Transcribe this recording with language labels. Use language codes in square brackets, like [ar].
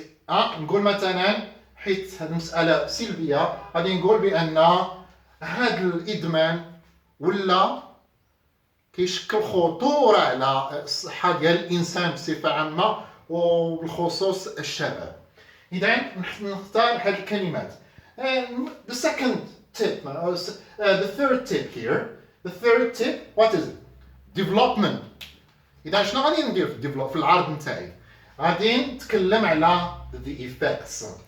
[ar] نقول مثلا حيت هذه المسألة سلبية غادي نقول بأن هذا الإدمان ولا كيشكل خطورة على الصحة ديال الإنسان بصفة عامة وبالخصوص الشباب. إذا نختار هذه الكلمات. [en] The second tip, the third tip here. The third tip, what is it? Development. [ar] إذا شنو غادي ندير في العرض نتاعي؟ غادي نتكلم على the effects.